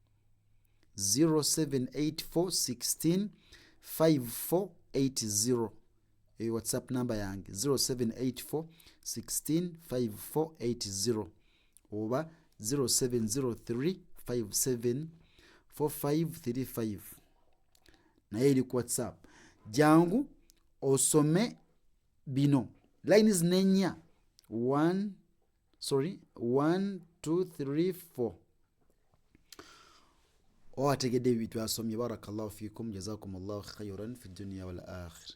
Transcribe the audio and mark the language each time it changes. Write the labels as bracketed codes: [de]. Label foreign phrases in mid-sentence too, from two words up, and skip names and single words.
[lg] 0784165480 eyo whatsapp namba yange 0784165480 oba 0703574535 naye eri ku whatsapp. Jangu osome bino line zino ennya 1 2 3 4 owategedde ebyo byasomye. [ar] بارك الله فيكم جزاكم الله خيرا في الدنيا والآخرة.